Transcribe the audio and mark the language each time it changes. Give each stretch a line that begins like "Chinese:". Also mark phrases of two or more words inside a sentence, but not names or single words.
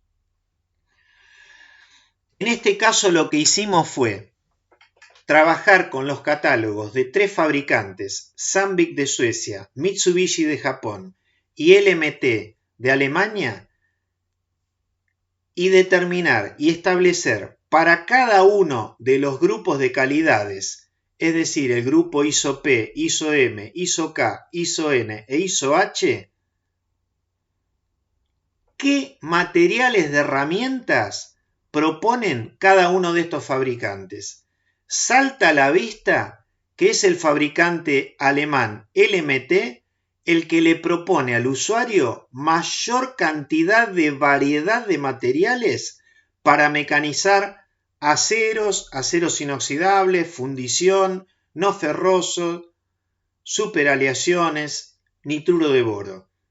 Spanish: En este caso lo que hicimos fue trabajar con los catálogos de 3 fabricantes, Sandvik de Suecia, Mitsubishi de Japón y LMT de Alemania, y determinar y establecer para cada uno de los grupos de calidades, es decir, el grupo ISO P, ISO M, ISO K, ISO N e ISO H, qué materiales de herramientas proponen cada uno de estos fabricantes. Salta a la vista que es el fabricante alemán LMT el que le propone al usuario mayor cantidad de variedad de materiales para mecanizar aceros, aceros inoxidables, fundición, no ferrosos, superaleaciones, nitruro de boro.